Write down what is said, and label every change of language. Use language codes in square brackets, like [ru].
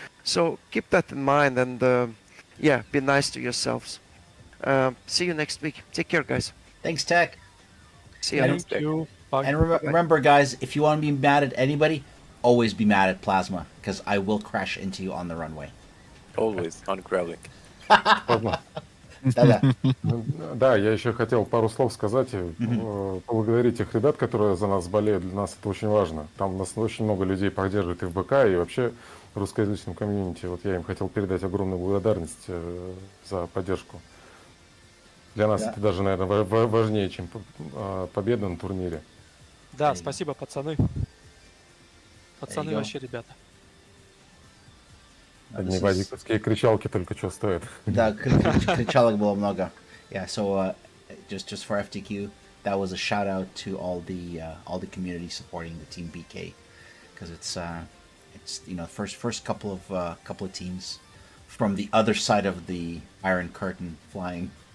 [en] So keep that in mind, and yeah, be nice to yourselves. See you next week. Take care, guys. Thanks, Tech. See you. Thank you. Bye. And remember, guys, if you want to be mad at anybody, always be mad at Plasma, because I will crash into you on the runway. Always on growling. [ru] Ладно. Да-да. Да, я еще хотел пару слов сказать, поблагодарить тех ребят, которые за нас болеют. Для нас это очень важно. Там нас очень много людей поддерживает и в БК, и вообще в русскоязычном комьюнити. Вот я им хотел передать огромную благодарность за поддержку. Для нас Да. это даже, наверное, важнее, чем победа на турнире. Да, спасибо, пацаны. Пацаны go. вообще ребята. Одни вадиковские кричалки только что стоят. Да, кричалок было много. [en] Yeah, so just for FTQ, that was a shout out to all the community supporting the team BK, because it's first couple of teams from the other side of the Iron Curtain flying.